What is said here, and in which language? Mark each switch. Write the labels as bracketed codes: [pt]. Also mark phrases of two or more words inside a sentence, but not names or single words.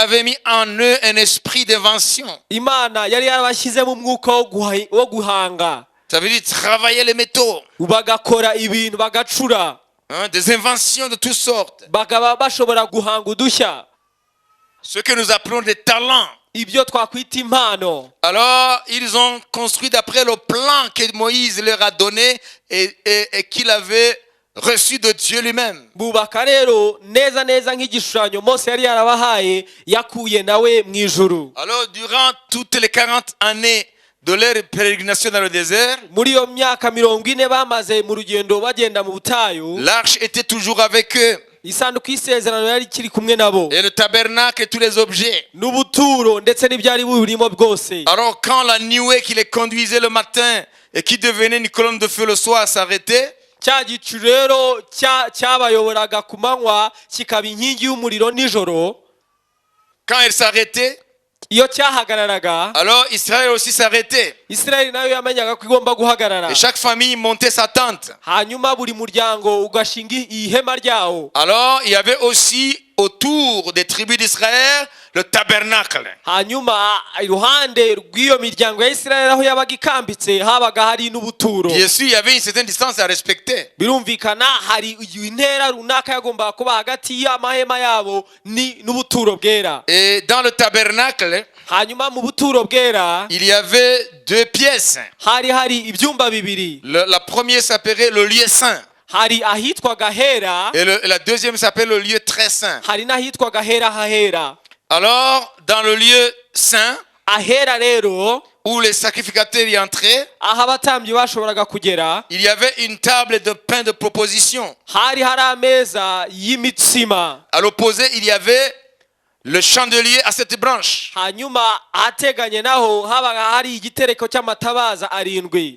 [fr] avait mis en eux un esprit d'invention. [rw] Imana yari yarabashyizemo umwuka wo guhanga. [fr] Ça veut dire travailler les métaux. [rw] Bagakora ibintu bagacura. [fr] Des inventions de toutes sortes. [rw] Bagaba bashobora guhanga udushya. [fr] Ce que nous appelons des talents. [rw] Ibyo twakwita impano. [fr] Alors ils ont construit d'après le plan que Moïse leur a donné et qu'il avait reçu de Dieu lui-même. [rw] Bubaka rero neza neza nk'igishushanyo Mose yari yarabahaye yakuye nawe mu ijuru. [fr] Alors durant toutes les 40 années de leur pérégrination dans le désert, [rw] muri iyo myaka 40 bamaze mu rugendo bagenda mu butayu, [fr] l'arche était toujours avec eux. [rw] isanduku y'isezerano yari kiri kumwe nabo [fr] et le tabernacle et tous les objets. [rw] n'ubuturo ndetse n'ibyari burimo bwose. [fr] Alors quand la nuée qui les conduisait le matin et qui devenait une colonne de feu le soir s'arrêtait, [rw] cya gicu rero cyabayoboraga ku manywa kikaba inkingi y'umuriro nijoro, [fr] quand elle s'arrêtait, [rw] iyo cyahagararaga [fr] alors Israël aussi s'arrêtait. [rw] Isirayeli nayo yamenyaga ko igomba guhagarara. [fr] Et chaque famille montait sa tente. [rw] Hanyuma buri muryango ugashinga ihema ryawo. [fr] Alors il y avait aussi autour des tribus d'Israël le tabernacle. [rw] Hanyuma iruhande rw'iyo miryango ya Isirayeli aho yabaga ikambitse habaga hari n'ubuturo. [fr] Bien sûr, il y avait une certaine distance à respecter. [rw] Birumvikana hari intera runaka yagombaga kuba hagati y'amahema yabo n'ubuturo bwera. [fr] Et dans le tabernacle, [rw] Hanyuma mu buturo bwera [fr] il y avait deux pièces. [rw] hari ibyumba bibiri. [fr] La première s'appelait le lieu saint. [rw] Hari ahitwaga hera [fr] Et la deuxième s'appelle le lieu très saint. [rw] hari n'ahitwaga hera hahera. [fr] Alors, dans le lieu saint, [rw] Ahera rero [fr] où les sacrificateurs y entraient, [rw] aho abatambyi bashoboraga kugera [fr] il y avait une table de pain de proposition. [rw] hari ameza y'imitsima. [fr] À l'opposé, il y avait le chandelier à 7 branches. [rw] Hanyuma ahateganye naho habaga hari igitereko cy'amatabaza arindwi,